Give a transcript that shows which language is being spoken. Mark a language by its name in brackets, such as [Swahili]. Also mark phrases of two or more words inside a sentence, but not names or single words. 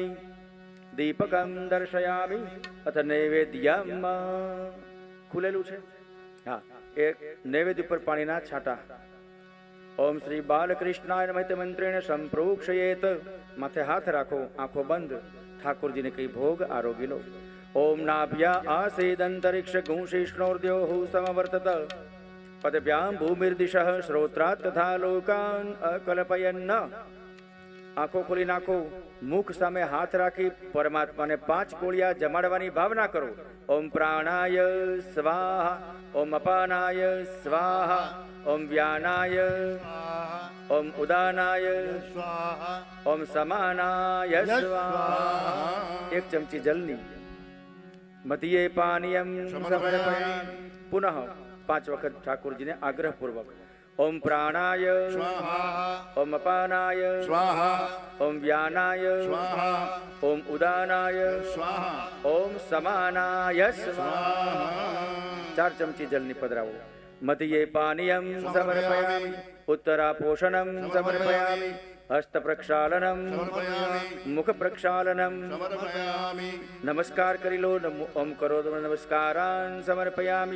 [Sanskrit] દીપકમ દર્શયામિ. અથ નૈવેદ્યમ [Gujarati] ખુલેલું છે. હા, એક નૈવેદ્ય ઉપર પાણીના છાંટા. [Sanskrit] ઓમ શ્રી બાલકૃષ્ણાય નમઃ મંત્રેણ સંપ્રોક્ષયેત. [Gujarati] માથે હાથ રાખો, આંખો બંધ. ઠાકોરજીને કઈ ભોગ આરોગી લો. [Sanskrit] ओम नाभ्या आसीदंतरिक्ष गुंशिष्णोर्द्योः समवर्तत पदभ्यां भूमिर्दिशः श्रोत्रात् तथा लोकान अकल्पयन्न। [Gujarati] આંખો ખોલી નાખો, મુખ સામે હાથ રાખી પરમાત્માને 5 કોળિયા જમાડવાની ભાવના કરો. [Sanskrit] ઓમ પ્રાણાય સ્વાહા, ઓમ અપાનાય સ્વાહા, ઓમ વ્યાનાય, ઓમ ઉદાનાય, ઓમ સમાનાય સ્વાહા. 1 [Gujarati] ચમચી જલની [Sanskrit] મધ્યે પાનીયમ સમર્પયામિ. [Gujarati] પુનઃ 5 વખત ઠાકોરજીને આગ્રહપૂર્વક. [Sanskrit] ओम प्राणाय स्वाहा, ओम अपानाय स्वाहा, ओम व्यानाय स्वाहा, ओम उदानाय स्वाहा, ओम समानाय स्वाहा. [Gujarati] 4 ચમચી જલની પધરાવો. [Sanskrit] મધ્યે પાનીયમ સમર્પયામિ, ઉત્તરા પોષણમ સમર્પયામિ, હસ્ત પ્રક્ષાલનમ સમર્પયામિ, મુખ પ્રક્ષાલનમ સમર્પયામિ. [Gujarati] નમસ્કાર કરી લો. [Sanskrit] ઓમ કરો નમસ્કારાન સમર્પયામિ.